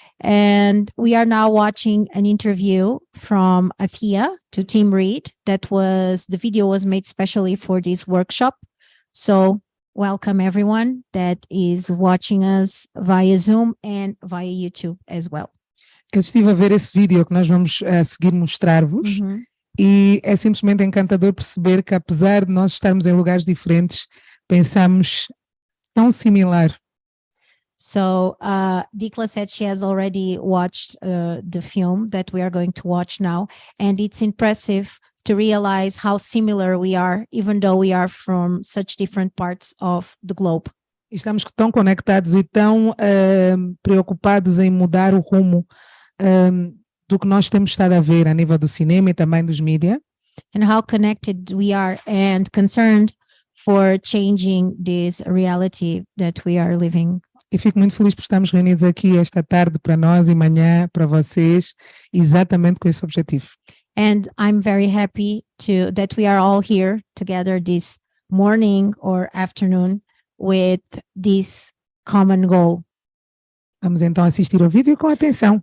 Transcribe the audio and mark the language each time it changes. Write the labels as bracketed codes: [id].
[en] And we are now watching an interview from Athea to Tim Reed. The video was made specially for this workshop. So welcome everyone that is watching us via Zoom and via YouTube as well. [pt] Eu estive a ver esse vídeo que nós vamos seguir mostrar-vos e é simplesmente encantador perceber que apesar de nós estarmos em lugares diferentes, pensamos tão similar. [en] So Dikla said she has already watched the film that we are going to watch now, and it's impressive to realize how similar we are, even though we are from such different parts of the globe. [pt] Estamos tão conectados e tão preocupados em mudar o rumo do que nós temos estado a ver a nível do cinema e também dos mídia. [en] And how connected we are and concerned for changing this reality that we are living. [pt] E fico muito feliz por estarmos reunidos aqui esta tarde para nós e manhã para vocês, exatamente com esse objetivo. [en] And I'm very happy that we are all here together this morning or afternoon with this common goal. [pt] Vamos então assistir ao vídeo com atenção.